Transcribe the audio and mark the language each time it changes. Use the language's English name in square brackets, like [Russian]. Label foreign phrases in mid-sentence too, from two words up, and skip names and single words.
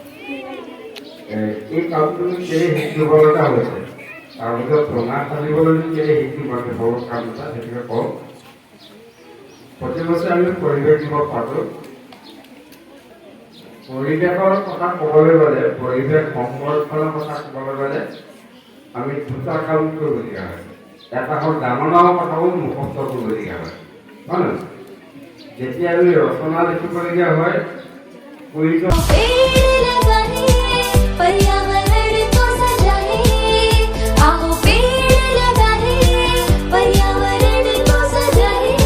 [Assamese] এই কামটো কেলৈ শিকিব লগা হৈছে কাগজৰ চুঙা সাজিবলৈ কেলৈ শিকিব সৰু কাম এটা সেইটোকে কওঁ প্ৰতি বছৰে আমি পৰিৱেশ দিৱস পাতোঁ পৰিৱেশৰ কথা ক'বলৈ গ'লে পৰিৱেশ সংৰক্ষণৰ কথা ক'বলৈ গ'লে আমি দুটা কাম কৰিবলগীয়া হয় এটা হ'ল ডাঙৰ ডাঙৰ কথাও মুখস্থ কৰিবলগীয়া হয় নহয় যেতিয়া আমি ৰচনা লিখিবলগীয়া হয় প্ৰয়োজন [Hindi] पेड़ लगाए पर्यावरण को सजाए आओ पेड़ लगाए पर्यावरण को सजाए